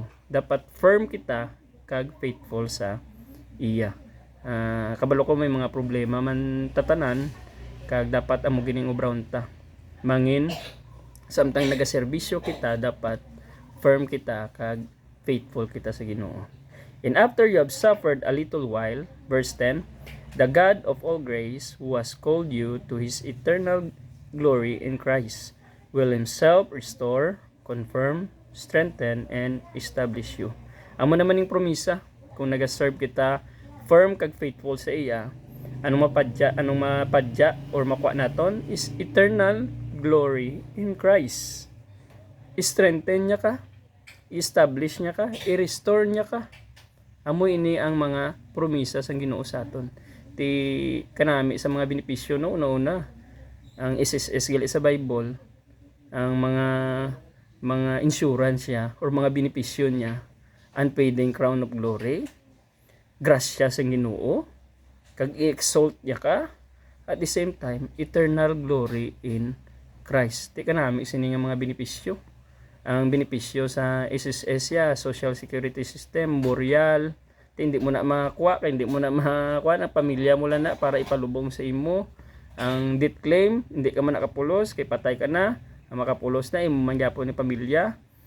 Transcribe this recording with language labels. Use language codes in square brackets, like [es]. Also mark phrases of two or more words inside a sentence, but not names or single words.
[hil] Dapat firm kita kag faithful sa iya. Kabalo ko may mga problema man tatanan, kag dapat amo gining obrawon ta. Mangin samtang nagaserbisyo kita, dapat firm kita kag faithful kita sa Ginoo. [en] And after you have suffered a little while, verse 10, the God of all grace, who has called you to his eternal glory in Christ, will himself restore, confirm, strengthen, and establish you. [hil] Amo naman yung promisa, kung nag-serve kita firm kag faithful sa iya, anong mapadya or makuha naton [en] is eternal glory in Christ. [hil] I-strengthen niya ka, i-establish niya ka, i-restore niya ka. Amo ini ang mga promisa sang Ginoo sa aton. Ti kanami sa mga benepisyo no una ang SSS gali sa Bible, ang mga insurance niya or mga benepisyo niya, [en] unfading crown of glory, [hil] grasya sa Ginoo, kag i-exalt niya ka, [en] at the same time eternal glory in Christ. [hil] Ti kanami sini nga mga benepisyo. Ang benepisyo sa SSS ya, Social Security System, burial, hindi mo na makuha, hindi mo na makuha na pamilya mo lang na para ipalubong sa imo. Ang death claim, hindi ka man nakapulos, kay patay ka na, makapulos na, imo man gyapon ni pamilya.